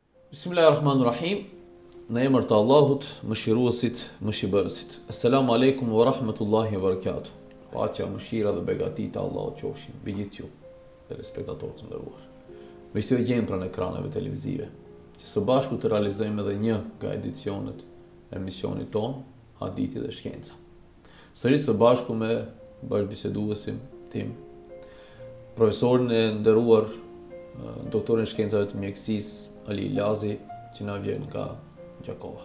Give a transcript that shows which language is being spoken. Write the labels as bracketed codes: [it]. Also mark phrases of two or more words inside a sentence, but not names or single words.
[sq] Bismillahirrahmanirrahim. Në emër të Allahut, mëshiruesit, mëshirbërësit. [ar] السلام عليكم ورحمة الله وبركاته. [sq] Paqja, mëshira dhe begatit e Allahut qofshin mbi gjithë ju, telespektatorët të nderuar. Me që gjejmë pranë ekraneve televizive, që së bashku të realizojmë edhe një nga edicionet e emisionit tonë, Hadithi dhe Shkenca. Sërish së bashku me bashkëbiseduesin tim, profesorin e nderuar, doktorin e shkencave të mjekësisë Ali Lazi, që na vjen nga Gjakova.